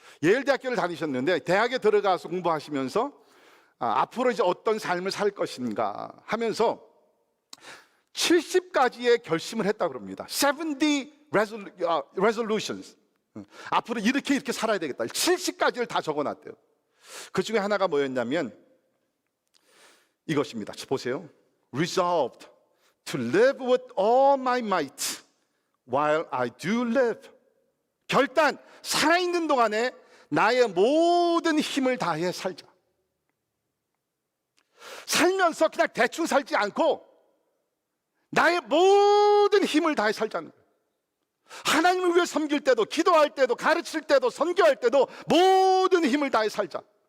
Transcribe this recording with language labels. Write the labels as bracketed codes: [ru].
[ko] 예일 대학교를 다니셨는데 대학에 들어가서 공부하시면서 앞으로 이제 어떤 삶을 살 것인가 하면서 70가지의 결심을 했다고 합니다. [en] 70 resolutions. [ko] 앞으로 이렇게 살아야 되겠다. 70가지를 다 적어놨대요. 그 중에 하나가 뭐였냐면 이것입니다. 보세요. [en] Resolved to live with all my might while I do live. [ko] 결단, 살아있는 동안에 나의 모든 힘을 다해 살자. 살면서 그냥 대충 살지 않고 나의 모든 힘을 다해 살자는 거예요. 하나님을 위해 섬길 때도, 기도할 때도, 가르칠 때도, 선교할 때도 모든 힘을 다해 살자.